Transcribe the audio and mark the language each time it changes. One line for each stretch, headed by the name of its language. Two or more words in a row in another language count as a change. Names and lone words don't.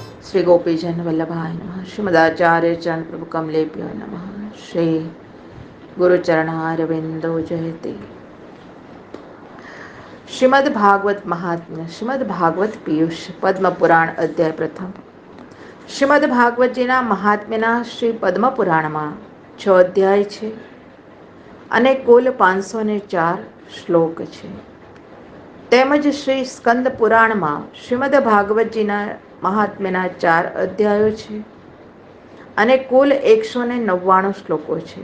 Sanskrit: श्री गोपीजन वल्लभाय नमः। श्रीमदाचार्य चरण प्रभु कमलेभ्यो नमः। श्री गुरुचरणारविंदो जयते। श्रीमद् भागवत महात्म्य श्रीमद् भागवत पीयूष पद्म पुराण अध्याय प्रथम।
Gujarati: શ્રીમદ ભાગવતજીના મહાત્મ્યના શ્રી પદ્મ પુરાણમાં 6 અધ્યાય છે અને કુલ 504 શ્લોક છે. તેમજ શ્રી સ્કંદ પુરાણમાં શ્રીમદ ભાગવતજીના મહાત્મ્યના 4 અધ્યાયો છે અને કુલ 199 શ્લોકો છે.